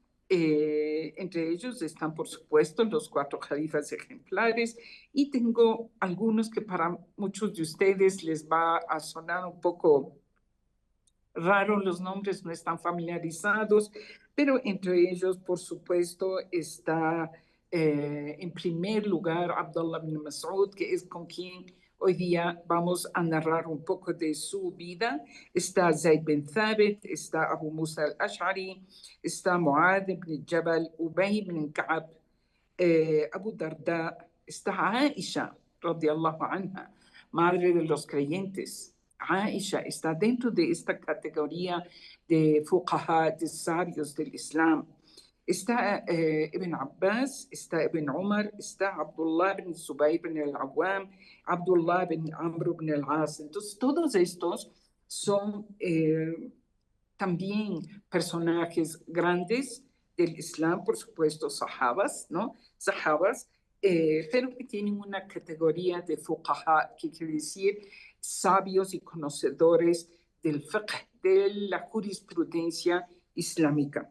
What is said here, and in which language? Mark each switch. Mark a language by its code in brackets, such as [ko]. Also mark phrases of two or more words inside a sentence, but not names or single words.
[es] Entre ellos están, por supuesto, los 4 califas ejemplares, y tengo algunos que para muchos de ustedes les va a sonar un poco raro, los nombres no están familiarizados, pero entre ellos, por supuesto, está en primer lugar Abdullah bin Mas'ud, que es con quien hoy día vamos a narrar un poco de su vida. Está Zayd bin Thabit, está Abu Musa al-Ash'ari, está Mu'adh ibn Jabal, Ubay bin Ka'ab, Abu Darda, está Aisha, [ar] رضي الله عنها, [es] madre de los creyentes. Aisha está dentro de esta categoría de fuqaha, de sabios del Islam. Está Ibn Abbas, está Ibn Umar, está Abdullah bin Zubayr bin al-Awwam, Abdullah bin Amr bin al-As. Entonces, todos estos son también personajes grandes del Islam, por supuesto, sahabas, ¿no? Sahabas, pero que tienen una categoría de fuqaha, que quiere decir sabios y conocedores del fiqh, de la jurisprudencia islámica.